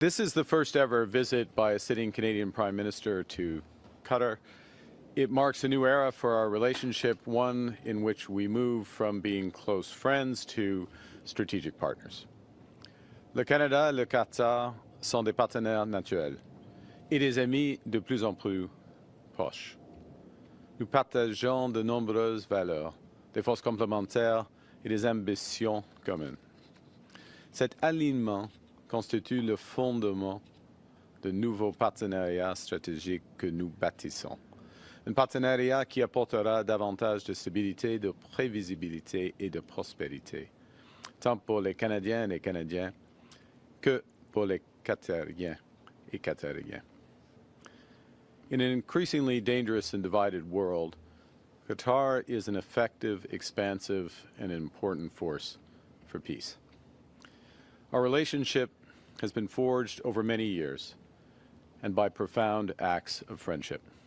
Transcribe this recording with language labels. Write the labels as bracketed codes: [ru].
[en] This is the first ever visit by a sitting Canadian Prime Minister to Qatar. It marks a new era for our relationship, one in which we move from being close friends to strategic partners. [fr] Le Canada et le Qatar sont des partenaires naturels et des amis de plus en plus proches. Nous partageons de nombreuses valeurs, des forces complémentaires et des ambitions communes. Cet alignement constitue le fondement de nouveaux partenariats stratégiques que nous bâtissons. Un partenariat qui apportera davantage de stabilité, de prévisibilité et de prospérité, tant pour les Canadiens et les Canadiens que pour les Qatariens et Qatariens. [en] In an increasingly dangerous and divided world, Qatar is an effective, expansive, and important force for peace. Our relationship has been forged over many years and by profound acts of friendship.